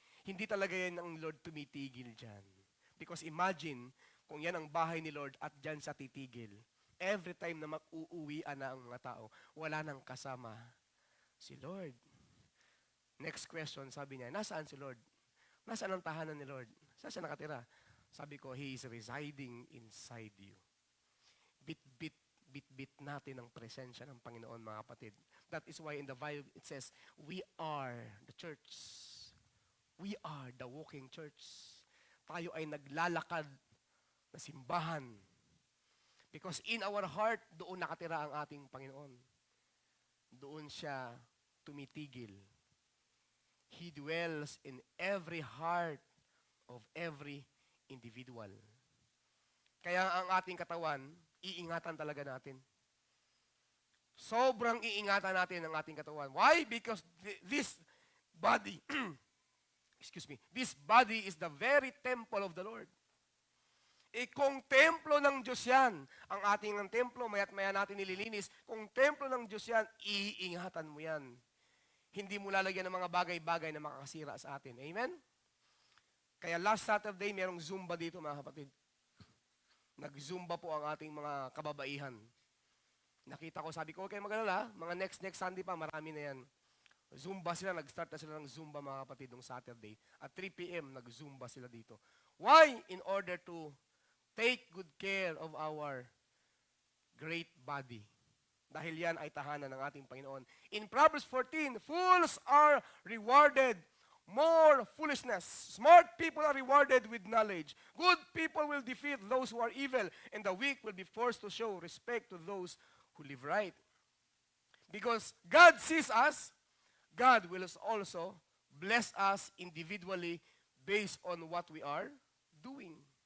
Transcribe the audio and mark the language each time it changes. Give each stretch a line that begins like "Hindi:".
Filipino: Hindi talaga yan ang Lord tumitigil dyan.
English: Because imagine,
Filipino: kung yan ang bahay ni Lord at dyan sa titigil, every time na mag-uuwian na ang mga tao, wala nang kasama si Lord.
English: Next question,
Filipino: sabi niya, nasaan si Lord? Nasaan ang tahanan ni Lord? Saan siya nakatira? Sabi ko,
English: He is residing inside you.
Filipino: Bit natin ang presensya ng Panginoon, mga kapatid.
English: That is why in the Bible it says, we are the church. We are the walking church.
Filipino: Tayo ay naglalakad na simbahan.
English: Because in our heart,
Filipino: doon nakatira ang ating Panginoon. Doon siya tumitigil.
English: He dwells in every heart of every individual.
Filipino: Kaya ang ating katawan, iingatan talaga natin. Sobrang iingatan natin ang ating katawan.
English: Why? Because this body this body is the very temple of the Lord.
Filipino: Kung templo ng Diyos yan, ang ating ng templo, maya't maya natin nililinis, kung templo ng Diyos yan, iingatan mo yan. Hindi mo lalagyan ng mga bagay-bagay na makakasira sa atin. Amen? Kaya last Saturday, merong Zumba dito mga kapatid. Nag-Zumba po ang ating mga kababaihan. Nakita ko, sabi ko, huwag kayong mag-alala, mga next Sunday pa, marami na yan. Zumba sila, nag-start na sila ng Zumba mga kapatid nung Saturday. At 3 p.m., nag-Zumba sila dito. Why?
English: In order to take good care of our great body.
Filipino: Dahil yan ay tahanan ng ating Panginoon.
English: In Proverbs 14, fools are rewarded more foolishness. Smart people are rewarded with knowledge. Good people will defeat those who are evil, and the weak will be forced to show respect to those who live right. Because God sees us, God will also bless us individually based on what we are doing.